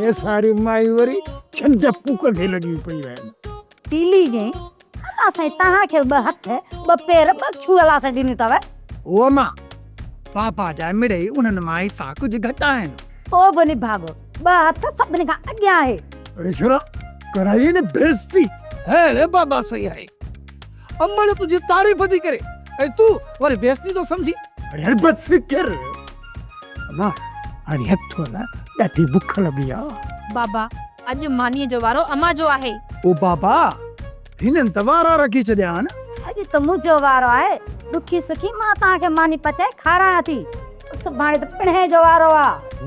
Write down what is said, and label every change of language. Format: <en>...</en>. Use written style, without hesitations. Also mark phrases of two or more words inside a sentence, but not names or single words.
<sd>ऐं सारी माई वरी छंज पुक खे लॻी पई आहिनि। तीली जे असां तव्हांखे ॿ हथ ॿ पेर ॿ छुअला सां ॾिनी अथव। ओ मां पापा जा मिड़ई उन्हनि माई सां कुझु घटि आहिनि। पोइ बि निभागो ॿ हथ सभिनी खां अॻियां आहे। अरे छोरा कराई ने बेइज्जती है रे बाबा सही आहे। अम्मा ने तुझी तारीफ़ थी करे ऐं तूं वरी बेइज्जती तो समझी। अरे बस कर मां हाणे हथो न ॾाढी बुख लॻी आहे। बाबा अॼु मानीअ जो वारो अम्मा जो आहे। ओ बाबा हिननि त वारा रखी छॾिया आहिनि। अॼु त मुंहिंजो वारो आहे। ॾुखी सुखी मां तव्हांखे मानी पचाए खारायां थी। सुभाणे त पिणे जो वारो आहे।</sd>